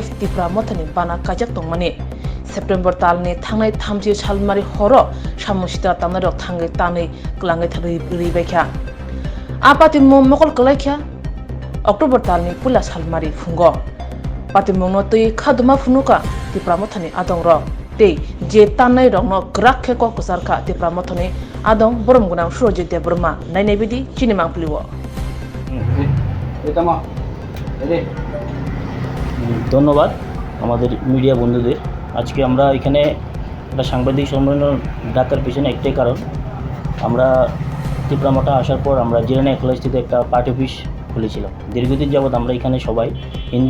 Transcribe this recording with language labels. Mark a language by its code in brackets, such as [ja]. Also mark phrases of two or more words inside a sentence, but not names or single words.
[trp] TIPRA Mothani Bana kajak tongmani September talni thangnai thamji salmari horo samusita tamnarok thangai tanai klangai thari ribaikha apatimung mokol kalaikha October talni pula salmari fungo patimung no tui khaduma funuka TIPRA Mothani adongrok tei je tanai rokno grakhe ko kusarkha TIPRA Mothani adong borom gunang Swrangchati Burma nainai bidi chini mangpliwo [bn] ধন্যবাদ আমাদের মিডিয়া বন্ধুদের আজকে আমরা এখানে একটা সাংবাদিক সম্মেলন ডাকার পিছনে একটাই কারণ আমরা TIPRA মঠা আসার পর আমরা জিরানি কলেজটিতে একটা [en] party office [bn] খুলেছিলাম দীর্ঘদিন যাবত আমরা এখানে সবাই হিন্দু